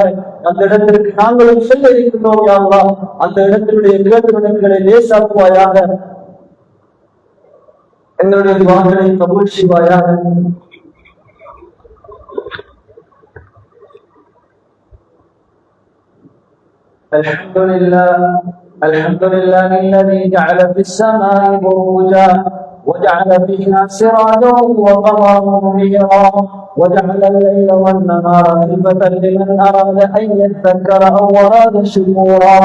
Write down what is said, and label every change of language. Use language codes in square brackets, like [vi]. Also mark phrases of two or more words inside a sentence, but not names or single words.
[ta] அந்த இடத்திற்கு நாங்களும் செல்ல இருக்கின்றோம். யா அல்லாஹ், அந்த இடத்தினுடைய நிகழ்வுகளை லேசாக்குவாயாக. எங்களுடைய துஆக்களை கபூல் செய்வாயாக. [ar] الحمد لله الذي جعل في السماء بروجا وجعل فيها سراجا وقمرا منيرا وجعل الليل والنهار خلفة لمن أراد أن يذكر أو أراد شكورا.